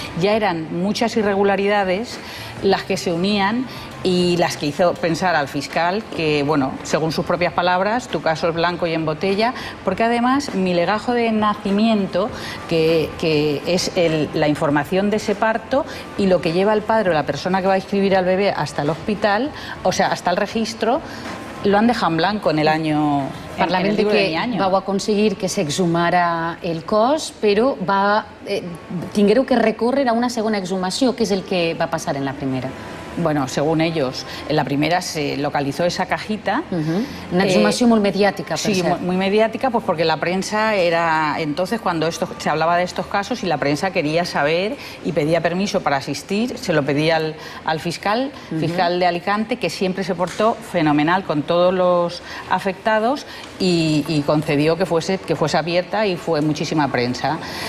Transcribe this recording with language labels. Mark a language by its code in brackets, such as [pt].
[es] Ya eran muchas irregularidades las que se unían y las que hizo pensar al fiscal que, bueno, según sus propias palabras, tu caso es blanco y en botella, porque además mi legajo de nacimiento, que es la información de ese parto y lo que lleva el padre o la persona que va a inscribir al bebé hasta el hospital, o sea, hasta el registro, lo han dejado en blanco en el año. [ca] Parlàvem de que vau aconseguir que s'exhumara el cos, però tinguéreu que recórrer a una segona exhumació. Què és el que va passar en la primera? [es] Bueno, según ellos, en la primera se localizó esa cajita. Una exhumación muy mediática. Sí, muy mediática, pues porque la prensa era entonces cuando se hablaba de estos casos y la prensa quería saber y pedía permiso para asistir. Se lo pedía al fiscal de Alicante, que siempre se portó fenomenal con todos los afectados y concedió que fuese abierta, y fue muchísima prensa.